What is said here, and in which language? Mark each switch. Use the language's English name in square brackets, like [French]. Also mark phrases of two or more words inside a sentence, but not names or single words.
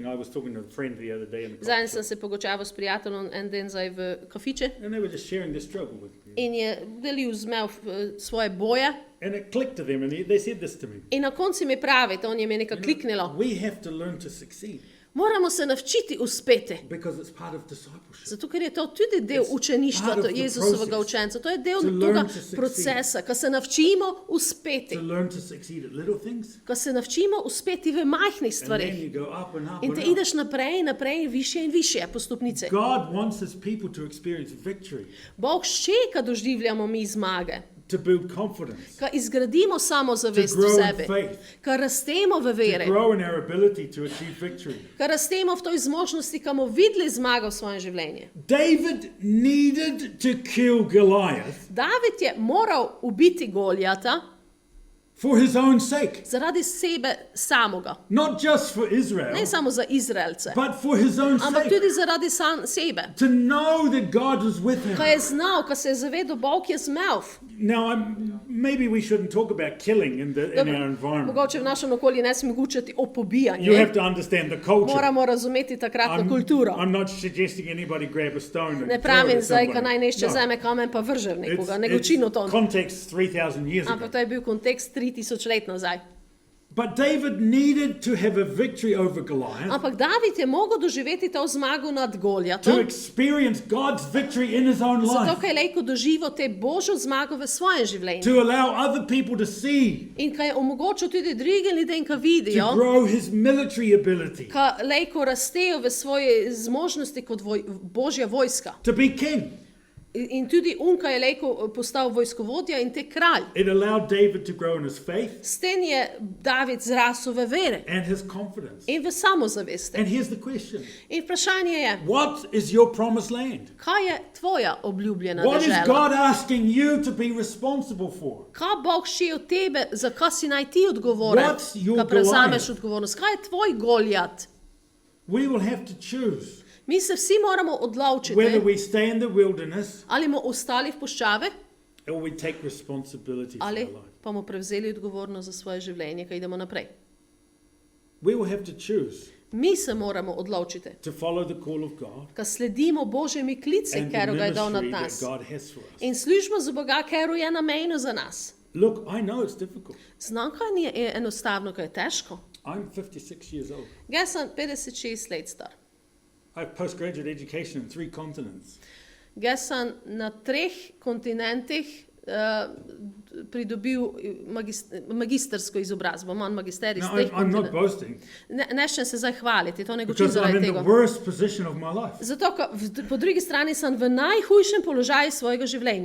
[English] I was talking to a friend the other day in the coffee [Slovenian] Zadnjič sem [English] shop, [Slovenian] se pogočaval s prijateljem en dan zdaj v kafiče [English] and they were just sharing their struggle with me. [Slovenian] in je delil z me svoje boje [English] And it clicked to them, and they said this to me. [Slovenian] in na koncu mi pravi, to on je mi nekaj kliknilo. [English] We have to learn to succeed. [Slovenian] Moramo se naučiti uspeti. [English] because it's part of discipleship. [Slovenian] Zato, ker je to tudi del učeništva [English] part of the [Slovenian] Jezusovega [English] process [Slovenian] učenca. To je del [English] to learn [Slovenian] tega [English] to succeed. [Slovenian] procesa, ko se naučimo uspeti. [English] To learn to succeed at little things, [Slovenian] Ko se naučimo uspeti v majhnih [English] and then [Slovenian] stvarih. [English] you go up and up [Slovenian] In [English] and [Slovenian] te [English] up. [Slovenian] ideš naprej, naprej, više in više po stopnici. [English] God wants his people to experience victory, [Slovenian] Bog še, ko doživljamo mi zmage, [English] to build confidence, [Slovenian] ko izgradimo samozavest [English] To [Slovenian] v [English] grow in [Slovenian] sebi, [English] faith. [Slovenian] ko rastemo v [English] to [Slovenian] veri, [English] grow in our ability to achieve victory. [Slovenian] ko rastemo v toj zmožnosti, ko bomo videli zmago v svojem življenju. [English] David needed to kill Goliath [Slovenian] David je moral ubiti Goljata [English] for his own sake, [Slovenian] zaradi sebe samoga. [English] not just for Israel, [Slovenian] Ne samo za Izraelce, [English] but for his own [Slovenian] ampak [English] sake. [Slovenian] tudi zaradi sebe. [English] To know that God was with him. [Slovenian] Ko je znal, ko se je zavedal, Bog je zmel. [English] Now, maybe we shouldn't talk about killing in our environment. [Slovenian] Mogoče v našem okolju ne smemo govoriti o [English] You [Slovenian] pobijanju. [English] have to understand the culture. [Slovenian] Moramo razumeti takratno kulturo. [English] I'm not suggesting anybody grab a stone and [Slovenian] Ne [English] throw it [Slovenian] pravim [English] at [Slovenian] zdaj, ko [English] somebody. [Slovenian] naj nešče [English] No. [Slovenian] vzame kamen pa vrže v nekoga, [English] It's- [Slovenian] nego [English] it's [Slovenian] čino to. [English] context 3,000 years ago. [Slovenian] Ampak to je bil kontekst 3000 let nazaj. [English] But David needed to have a victory over Goliath [Slovenian] Ampak David je mogel doživeti to zmago nad [English] to [Slovenian] Goljatom, [English] experience God's victory in his own [Slovenian] zato [English] life, [Slovenian] ker je lahko doživel te božjo zmago v svojem življenju. [English] to allow other people to see, [Slovenian] In kaj je omogočil tudi drugim ljudem, ki [English] to [Slovenian] vidijo, [English] grow his military ability, [Slovenian] ki lahko rastejo v svoje zmožnosti kot božja vojska. [English] to be king. [Slovenian] In tudi Unka je lahko postal vojskovodja in te kralj. [English] It allowed David to grow in his faith [Slovenian] S tem je David zrasel v vere [English] and his confidence. [Slovenian] in v samozavesti. [English] And here's the question. [Slovenian] In vprašanje je, [English] What is your promised land? [Slovenian] kaj je tvoja obljubljena [English] What is [Slovenian] dežela? [English] God asking you to be responsible for? [Slovenian] Kaj Bog še od tebe, za kaj si naj ti odgovoren, [English] What's your [Slovenian] kaj prevzameš [English] Goliath? [Slovenian] odgovornost? Kaj je tvoj Goljat? [English] We will have to choose [Slovenian] Mi se vsi moramo [English] whether [Slovenian] odločiti, [English] we stay in the wilderness [Slovenian] ali bomo ostali v puščavi, [English] or we take responsibility for our [Slovenian] ali [English] life. [Slovenian] pa bomo prevzeli odgovornost za svoje življenje, kaj idemo naprej. [English] We will have to choose [Slovenian] Mi se moramo odločiti, [English] to follow the call of God [Slovenian] kaj sledimo Božjemi klici, [English] and the [Slovenian] ker ga je dal nad [English] ministry that [Slovenian] nas. [English] God has for us. [Slovenian] In službo za Boga, ker je namenil za nas. [English] Look, I know it's difficult. [Slovenian] Znam, kaj ni enostavno, kaj je težko. [English] I'm 56 years old. [Slovenian] Jaz sem 56 let star. [English] I have postgraduate education in 3 continents. [Slovenian] Jaz sem na 3 kontinentih pridobil magistersko izobrazbo, imam magisterij [English] Now, [Slovenian] z 3 [English] I'm not [Slovenian] kontinentov. [English] boasting [Slovenian] Ne ščem se zdaj hvaliti, to ne govorim [English] because I'm [Slovenian] zaradi [English] in the [Slovenian] tega. [English] worst position of my life. [Slovenian] Zato, ker po drugi strani sem v najhujšem položaju svojega življenja.